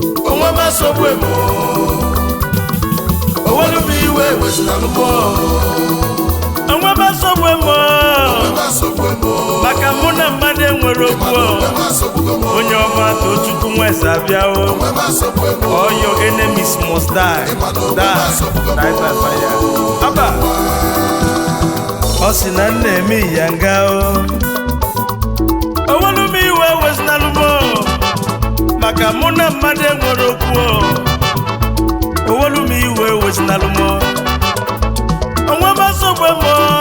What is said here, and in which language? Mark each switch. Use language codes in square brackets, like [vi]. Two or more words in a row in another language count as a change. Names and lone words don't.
[ig] Onwe m asọgbu m o. Owelu m iwe wezinalụ mụ o. Onwe m asọgbu m o. Onwe m asọgbu m o. Maka mụ na mmadụ enwere okwu o. Onwe m asọgbu m o. Onye ọma Tochukwu Nweze abịa o. Onwe m asọgbu m o. [en] All your enemies must die. [ig] Ịma na onwe m Die. asọgbu m o. [en] Die by fire. [ig] Aba. Ọ sị na nna eme ya nga o. Owelu m iwe wezinalụ m o. Maka mụ na mmadụ enwere okwu o. Owelu m iwe wezinalụ m o. Onwe m asọgbu m o.